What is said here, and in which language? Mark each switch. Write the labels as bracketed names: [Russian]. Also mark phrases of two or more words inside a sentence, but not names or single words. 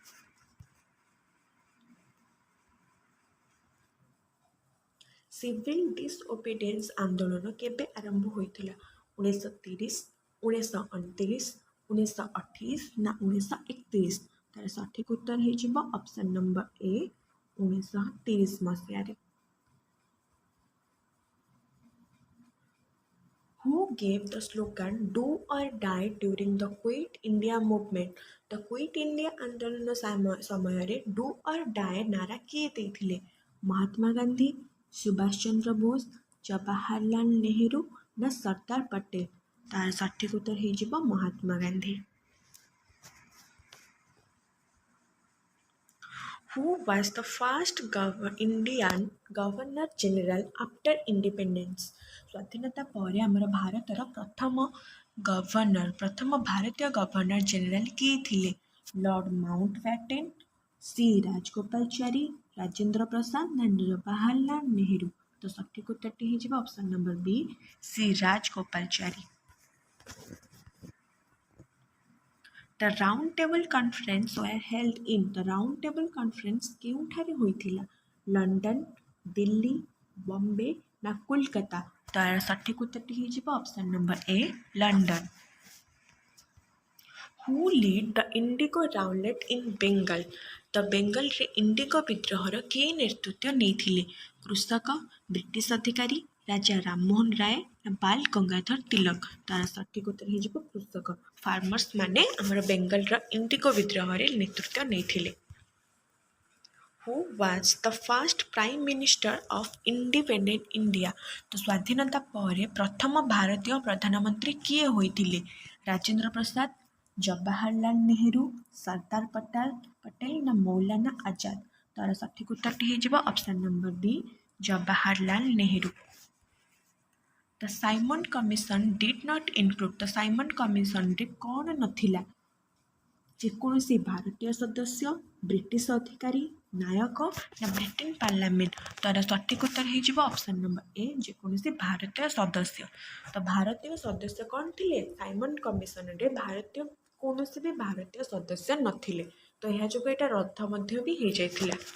[English] Civil Disobedience [Odia] ଆନ୍ଦୋଳନ କେବେ ଆରମ୍ଭ ହୋଇଥିଲା 1930 1929 1928 ନା 1931 ତାର ସଠିକ ଉତ୍ତର ହେଇଯିବ [English] option number A [Odia] 1930 ମସିହାରେ [English] Who gave the slogan "Do or Die" during the Quit India movement? [Odia] The Quit India ଆନ୍ଦୋଳନ ସମୟରେ [English] "Do or Die" [Odia] ନାରା କିଏ ଦେଇଥିଲେ ମହାତ୍ମା ଗାନ୍ଧୀ ସୁଭାଷ ଚନ୍ଦ୍ର ବୋଷ ଜବାହରଲାଲ ନେହେରୁ ନା ସର୍ଦ୍ଦାର ପଟେଲ ତାର ସଠିକ ଉତ୍ତର ହେଇଯିବ ମହାତ୍ମା ଗାନ୍ଧୀ [English] Who was the first Indian Governor General after independence? [Odia] ସ୍ୱାଧୀନତା ପରେ ଆମର ଭାରତର ପ୍ରଥମ ଭାରତୀୟ [English] Governor General [Odia] କିଏ ଥିଲେ ଲର୍ଡ ମାଉଣ୍ଟ ବ୍ୟାଟେନ୍ ସି ରାଜଗୋପାଳଚାରୀ ରାଜେନ୍ଦ୍ର ପ୍ରସାଦ ନା ଜବାହରଲାଲ ନେହେରୁ ତ ସଠିକ ଉତ୍ତରଟି ହେଇଯିବ [English] option number B [Odia] ସି ରାଜଗୋପାଳଚାରୀ [English] The Round Table Conference were held in [Odia] The Round Table Conference କେଉଁଠାରେ ହୋଇଥିଲା ଲଣ୍ଡନ ଦିଲ୍ଲୀ ବମ୍ବେ ନା କୋଲକାତା ତାର ସଠିକ ଉତ୍ତରଟି ହେଇଯିବ [English] option number A [Odia] ଲଣ୍ଡନ [English] Who led the Indigo Rowlatt in Bengal? [Odia] ତ ବେଙ୍ଗଲରେ ଇଣ୍ଡିଗୋ ବିଦ୍ରୋହର କିଏ ନେତୃତ୍ୱ ନେଇଥିଲେ କୃଷକ ବ୍ରିଟିଶ ଅଧିକାରୀ ରାଜା ରାମମୋହନ ରାୟ ନା ବାଲ ଗଙ୍ଗାଧର ତିଲକ ତାର ସଠିକ ଉତ୍ତର ହେଇଯିବ କୃଷକ ଫାର୍ମର୍ସ ମାନେ ଆମର ବେଙ୍ଗଲର ଇଣ୍ଡିଗୋ ବିଦ୍ରୋହରେ ନେତୃତ୍ୱ ନେଇଥିଲେ [English] Who was the first Prime Minister of Independent India? [Odia] ତ ସ୍ୱାଧୀନତା ପରେ ପ୍ରଥମ ଭାରତୀୟ ପ୍ରଧାନମନ୍ତ୍ରୀ କିଏ ହୋଇଥିଲେ ରାଜେନ୍ଦ୍ର ପ୍ରସାଦ ଜବାହରଲାଲ ନେହେରୁ ସର୍ଦ୍ଦାର ପଟେଲ ନା ମୌଲାନା ଆଜାଦ ତାର ସଠିକ ଉତ୍ତରଟି ହେଇଯିବ [English] option number B [Odia] ଜବାହରଲାଲ ନେହେରୁ [English] The Simon Commission did not include [Odia] the Simon Commissionରେ କ'ଣ ନଥିଲା ଯେକୌଣସି ଭାରତୀୟ ସଦସ୍ୟ ବ୍ରିଟିଶ ଅଧିକାରୀ ନାୟକ ନା ବ୍ରିଟେନ ପାର୍ଲାମେଣ୍ଟ ତାର ସଠିକ ଉତ୍ତର ହେଇଯିବ [English] option number A [Odia] ଯେକୌଣସି ଭାରତୀୟ ସଦସ୍ୟ ତ ଭାରତୀୟ ସଦସ୍ୟ କ'ଣ ଥିଲେ ସାଇମନ କମିଶନରେ କୌଣସି ବି ଭାରତୀୟ ସଦସ୍ୟ ନଥିଲେ ତ ଏହା ଯୋଗୁଁ ଏଇଟା ରଦ୍ଦ ମଧ୍ୟ ବି ହେଇଯାଇଥିଲା